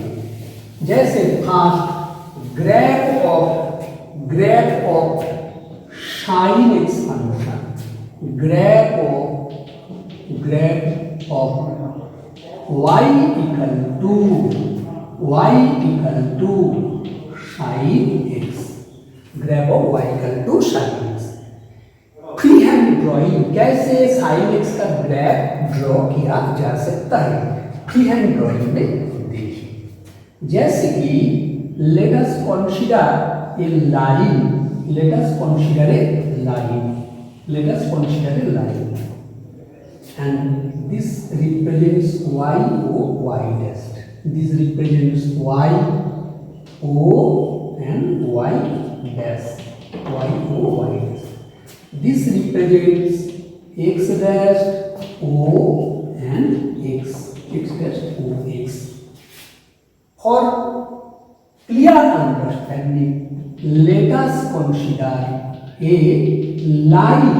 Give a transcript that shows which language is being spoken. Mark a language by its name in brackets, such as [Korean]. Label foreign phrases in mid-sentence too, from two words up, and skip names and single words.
[English] जैसे first graph of sine x function, graph of y equal to sine x, graph of y equal to sine x. free hand drawing [Hindi] कैसे [English] sine x [Hindi] का [English] graph draw [Hindi] किया जा सकता है, [English] free hand drawing [Hindi] में देखिए. जैसे कि [English] let us consider a line, and this represents y o y dash. This represents y o and y dash, y o y dash. This represents x dash o and x dash o x. For clear understanding, let us consider a line.